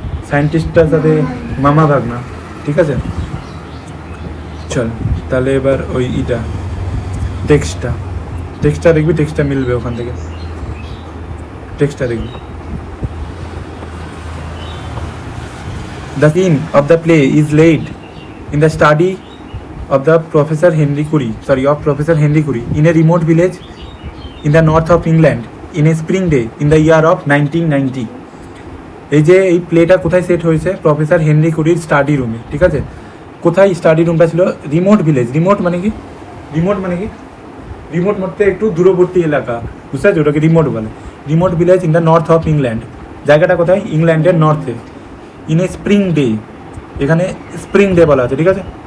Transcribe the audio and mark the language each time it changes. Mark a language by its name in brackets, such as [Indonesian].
[Bangla] সায়েন্টিস্টটার সাথে মামা ভাগনা, ঠিক আছে। চল তাহলে এবার ওই টেক্সটটা দেখবি, টেক্সটটা মিলবে ওখান থেকে, টেক্সটটা দেখবি। [English] The scene of the play is laid in the study of Professor Henry Curie in a remote village in the north of England in a spring day in the year of 1990. [Bangla] এই যে এই প্লেটা কোথায় set হয়েছে? Professor Henry কুরির study রুমে, ঠিক আছে। কোথায় study রুমটা ছিল? Remote village. রিমোট মানে কি? রিমোট মধ্যে একটু দূরবর্তী এলাকা, বুঝতে পারছি, ওটাকে রিমোট বলে। [English] Remote village in the north of England. [Bangla] জায়গাটা কোথায়? ইংল্যান্ডের নর্থে। [English] in a spring day, [Bangla] এখানে স্প্রিং ডে বলা আছে, ঠিক আছে।